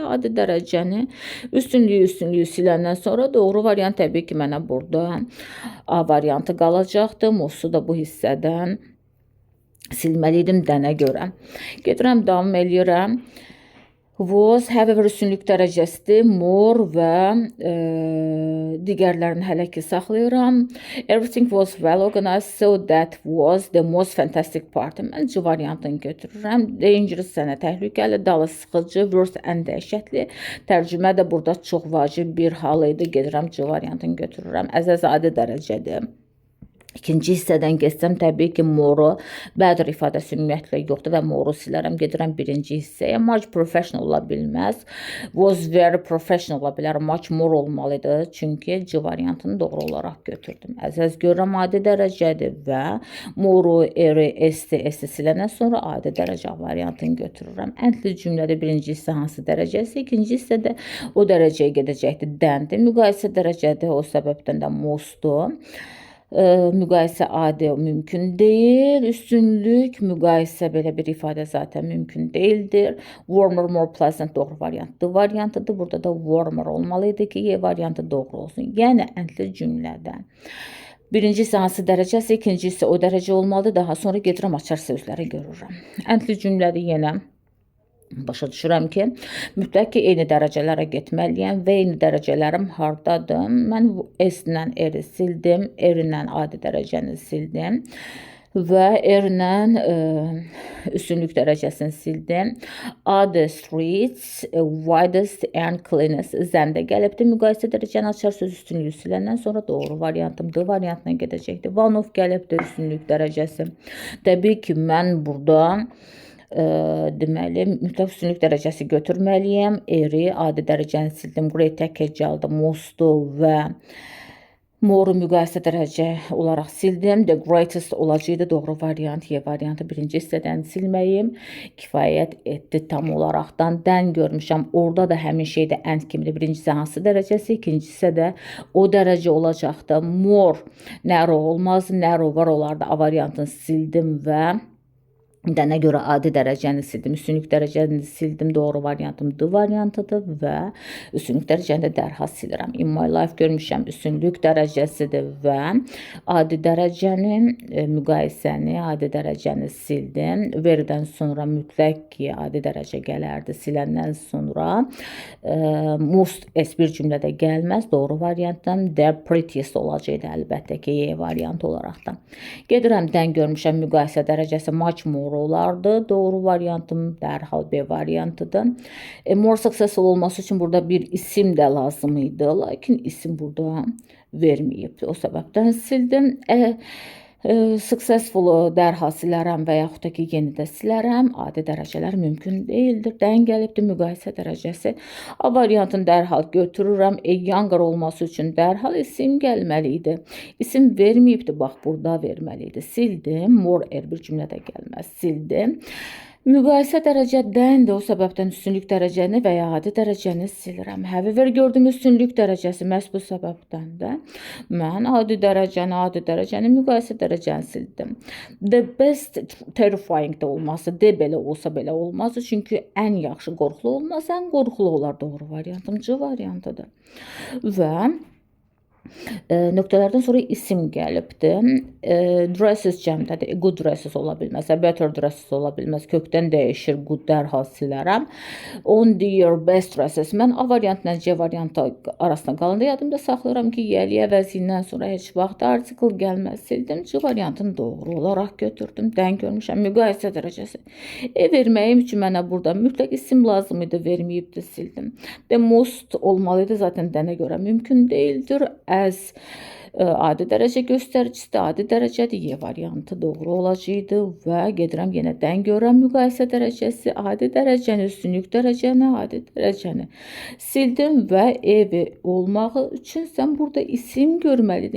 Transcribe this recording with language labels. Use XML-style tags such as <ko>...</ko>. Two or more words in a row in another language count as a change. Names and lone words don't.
<az>Adi dərəcəni üstünlüyü siləndən sonra doğru variant təbii ki, mənə burada A variantı qalacaqdır. Mostu da bu hissədən silməliydim dənə görə. Gedirəm, davam eləyirəm.</az> <en>Was, however,</en> <az>üstünlük dərəcəsidir. More və digərlərini hələ ki saxlayıram.</az> <en>Everything was well organized, so that was the most fantastic part.</en> <az>Mən C variantını götürürəm. Dangerous sənə təhlükəli, dalı sıxıcı, worst ən dəhşətli. Tərcümə də burada çox vacib bir hal idi. Gedirəm C variantını götürürəm. Əzəz adi dərəcədir. İkinci hissədən geçsəm, təbii ki, moru, better ifadəsi ümumiyyətlə yoxdur və moru silərəm. Gedirəm birinci hissəyə.</az> <en>Much professional</en> <az>ola bilməz.</az> <en>Was very professional</en> <az>ola bilər.</az> <en>Much more olmalıdır.</en> <az>Çünki C variantını doğru olaraq götürdüm. Əzəz görürəm adi dərəcədir və moru, eri, esti siləndən sonra adi dərəcə variantını götürürəm. Əntli cümlədə birinci hissə hansı dərəcəsi, ikinci hissədə o dərəcəyə gedəcəkdir. Dəndir. Müqayisə dərəcədir. O səbəbdən də mostdur. Müqayisə adi mümkün deyil. Üstünlük, müqayisə belə bir ifadə zaten mümkün deyildir.</az> <en>Warmer, more pleasant</en> <az>doğru variantıdır. Burada da warmer olmalıydı ki, Y variantı doğru olsun. Yəni əntli cümlədə birincisi hansı dərəcəsi, ikincisi o dərəcə olmalıdır. Daha sonra gedirəm açar sözləri görürəm. Əntli cümlədə yenə başa düşürəm ki, mütləq ki, eyni dərəcələrə getməliyəm və eyni dərəcələrim hardadır. Mən S-lə eri sildim, R-lə adi dərəcəni sildim və R-lə üstünlük dərəcəsini sildim.</az> <en>Adi streets, widest and cleanest</en> <az>zəndə gəlibdir. Müqayisə dərəcəni açar söz üstünlüyü siləndən sonra doğru variantım D variantına gedəcəkdir.</az> <en>One of</en> <az>gəlibdir üstünlük dərəcəsi. Təbii ki, mən burada deməli, mütləq üstünlük dərəcəsi götürməliyəm. Eri, adi dərəcəni sildim. Great tək hecaldı, mostu və moru müqayisə dərəcə olaraq sildim.</az> <en>The greatest</en> <az>olacaqdı doğru variant. Y variantı birinci hissədən silməyim kifayət etdi tam olaraqdan. Dən görmüşəm. Orada da həmin şeydə and kimidir. Birincisi hansı dərəcəsi, ikincisi də o dərəcə olacaqdı.</az> <en>More, narrow</en> <az>olmaz. Narrow var olardı. A variantını sildim və dənə görə adi dərəcəni sildim, üstünlük dərəcəni sildim, doğru variantım D variantıdır və üstünlük dərəcəni də dərhal silirəm.</az> <en>In my life</en> <az>görmüşəm, üstünlük dərəcəsidir və adi dərəcəni, müqayisəni, adi dərəcəni sildim. Veridən sonra mütləq ki, adi dərəcə gələrdi. Siləndən sonra most S1 cümlədə gəlməz, doğru variantdan</az> <en>the prettiest</en> <az>olacaqdı əlbəttə ki, Y variantı olaraqdan. Gedirəm, dən görmüşəm, müqayisə dərəcəsi</az> <en>much more</en> <az>olardı. Doğru variantım dərhal B variantıdır.</az> <en>More successful</en> <az>olması üçün burada bir isim də lazım idi. Lakin isim burada verməyib. O səbəbdən sildim. Successful dərhal silərəm və yaxud da ki, yeni də silərəm. Adi dərəcələr mümkün deyildir. Dən gəlibdir müqayisə dərəcəsi. A variantını dərhal götürürəm. Younger olması üçün dərhal isim gəlməli idi. İsim verməyibdir. Bax, burada verməli idi. Sildim. More bir cümlədə gəlməz. Sildim. Müqayisə dərəcədən də o səbəbdən üstünlük dərəcəni və ya adi dərəcəni silirəm. However, gördüyüm üstünlük dərəcəsi məhz bu səbəbdən də mən adi dərəcəni, müqayisə dərəcəni sildim.</az> <en>The best terrifying</en> <az>də olması, D belə olsa belə olmaz. Çünki ən yaxşı qorxulu olmaz, ən qorxulu olar doğru variantım C variantıdır. Və nöqtələrdən sonra isim gəlibdir. Dresses cəmdədir.</az> <en>Good dresses</en> <az>ola bilməz.</az> <en>Better dresses</en> <az>ola bilməz. Kökdən dəyişir. Good dərhal silərəm.</az> <en>On their best dresses.</en> <az>Mən A variantla C variantı arasında qalanda yadımda saxlayıram ki, yəli əvəzindən sonra heç vaxt article gəlməz. Sildim. C variantını doğru olaraq götürdüm. Dən görmüşəm. Müqayisə dərəcəsi. Verməyim üçün mənə burada mütləq isim lazım idi. Verməyibdir. Sildim.</az> <en>The most olmalıydı.</en> <az>Zaten dənə görə mümkün deyildir. As adi dərəcə göstəricisi adi dərəcədir. Y variantı doğru olacaqdı və gedirəm yenə dən görürəm müqayisə dərəcəsi, adi dərəcəni, üstünlük dərəcəni, adi dərəcəni sildim və evi olmağı üçün sən burada isim görməliydin.</az>